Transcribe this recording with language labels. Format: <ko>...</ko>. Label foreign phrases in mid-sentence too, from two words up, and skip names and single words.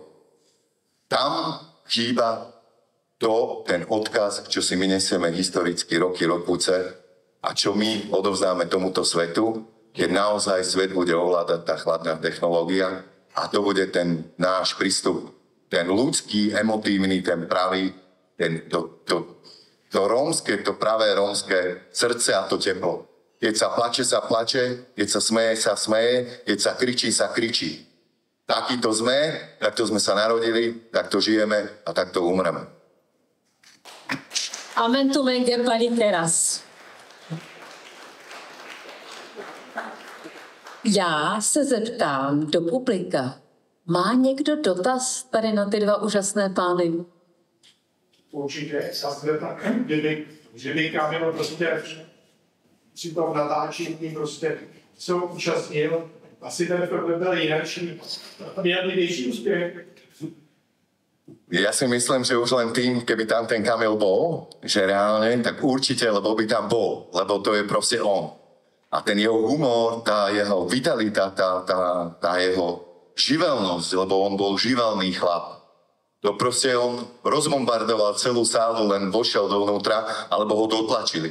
<sk>Tam chýba ten odkaz, čo si my nesieme historicky roky, rokuce a čo my odovzdáme tomuto svetu, keď naozaj svet bude ovládať tá chladná technológia a to bude ten náš prístup, ten ľudský, emotívny, ten pravý, to rómske, to pravé rómske srdce a to teplo. Keď sa plače, keď sa smeje, keď sa kričí. Takýto sme, takto sme sa narodili, takto žijeme a takto umreme.</sk> <rom>Amen tu menge pani teraz.</rom> <cs>Já se zeptám do publika. Má někdo dotaz tady na ty dva úžasné pány? Určitě, kdyby Kamil prostě při tom natáčení prostě se ho účastnil, asi ten film by byl jiný, věrlivější úspěch.</cs> <sk>Ja si myslím, že už len tým, keby tam ten Kamil bol, že reálne, tak určite, lebo by tam bol, lebo to je proste on. A ten jeho humor, tá jeho vitalita, tá jeho živelnosť, lebo on bol živelný chlap. To proste on rozbombardoval celú sálu, len vošiel dovnútra, alebo ho dotlačili.</sk>